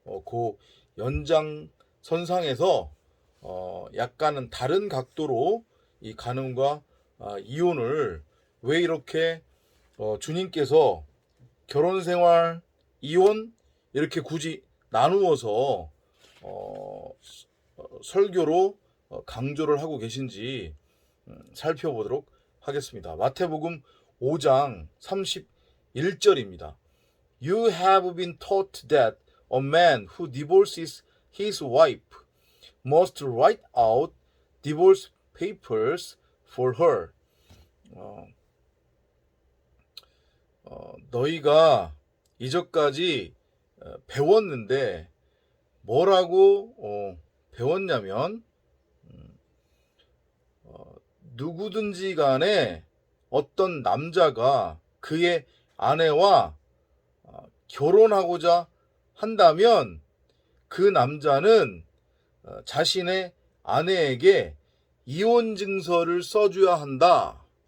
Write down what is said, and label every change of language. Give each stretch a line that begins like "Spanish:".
Korean: 그 연장선상에서 약간은 다른 각도로 이 간음과 이혼을 왜 이렇게 주님께서 결혼생활, 이혼 이렇게 굳이 나누어서 설교로 강조를 하고 계신지 살펴보도록 하겠습니다. 마태복음 5장 31절입니다.
English: You have been taught that a man who divorces his wife must write out divorce papers for her.
Korean: 너희가 이전까지 배웠는데 뭐라고 배웠냐면 누구든지 간에 어떤 남자가 그의 아내와 결혼하고자 한다면 그 남자는 자신의 아내에게 이혼 증서를 써줘야 한다.